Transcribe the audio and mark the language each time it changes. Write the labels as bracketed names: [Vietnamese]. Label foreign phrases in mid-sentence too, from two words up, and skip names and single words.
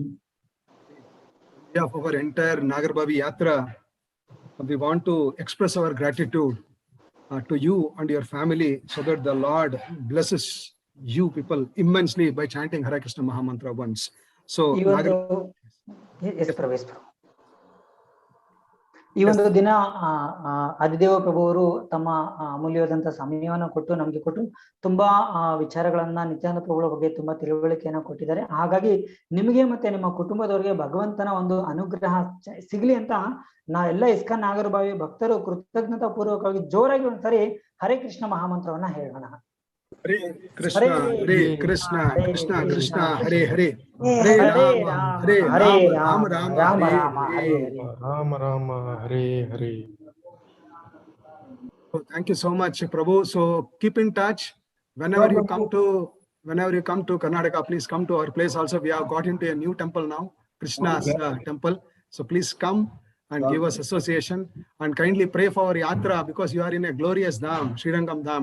[English] Of our entire Nagarabhavi Yatra, we want to express our gratitude to you and your family, so that the Lord blesses you people immensely by chanting Hare Krishna Mahamantra once. So [Kannada] ಈ ಒಂದು ದಿನ ಅದಿದೇವ ಪ್ರಭು ಅವರು ತಮ್ಮ ಅಮೂಲ್ಯವಾದಂತಹ ಸಮಯವನ್ನು ಕೊಟ್ಟು ನಮ್ಗೆ ಕೊಟ್ಟು ತುಂಬಾ ವಿಚಾರಗಳನ್ನ ನಿತ್ಯಾನಂದ ಪ್ರಭುಗಳ ಬಗ್ಗೆ ತುಂಬಾ ತಿಳುವಳಿಕೆಯನ್ನ ಕೊಟ್ಟಿದ್ದಾರೆ. ಹಾಗಾಗಿ ನಿಮಗೆ ಮತ್ತೆ ನಿಮ್ಮ ಕುಟುಂಬದವರಿಗೆ ಭಗವಂತನ ಒಂದು ಅನುಗ್ರಹ ಸಿಗ್ಲಿ ಅಂತ ಎಲ್ಲ ಇಸ್ಕಾನ್ ನಾಗರಭಾವಿ ಭಕ್ತರು ಕೃತಜ್ಞತಾ ಪೂರ್ವಕವಾಗಿ ಜೋರಾಗಿ ಒಂದ್ಸರಿ ಹರೇ ಕೃಷ್ಣ ಮಹಾಮಂತ್ರವನ್ನ ಹೇಳೋಣ. [English] Hare Krishna, Hare Krishna, Krishna Krishna, Hare Hare, Hare Rama, Hare Rama, Rama Rama, Hare Hare. Rama Rama, Hare Hare. So thank you so much, Prabhu. So keep in touch. Whenever you come to Karnataka, please come to our place. Also, we have got into a new temple now, Krishna's temple. So please come and give us association, and kindly pray for our yatra, because you are in a glorious dham, Srirangam dham.